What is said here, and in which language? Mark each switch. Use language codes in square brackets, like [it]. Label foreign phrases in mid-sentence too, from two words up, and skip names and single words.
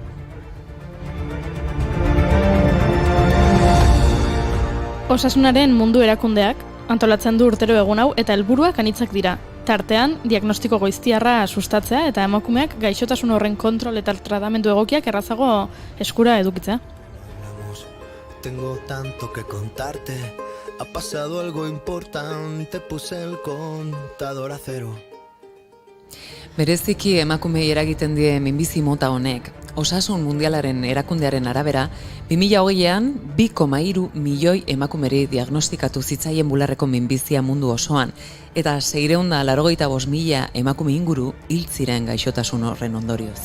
[eu] Osasunaren mundu erakundeak antolatzen du urtero egun hau eta helburuak anitzak dira. Tartean, diagnostiko goiztiarra sustatzea eta emakumeak gaixotasun horren kontrol eta tratamendu egokiak errazago eskura edukitzea. [es] Tengo tanto que contarte. Ha pasado algo importante, puse el contador a cero. [eu] Bereziki emakumei eragiten die minbizi mota honek. Osasun mundialaren erakundearen arabera, 2020an 2,3 milioi emakumeri diagnostikatu zitzaien bularreko minbizia mundu osoan, eta 685.000 emakume inguru hil ziren gaixotasun horren ondorioz.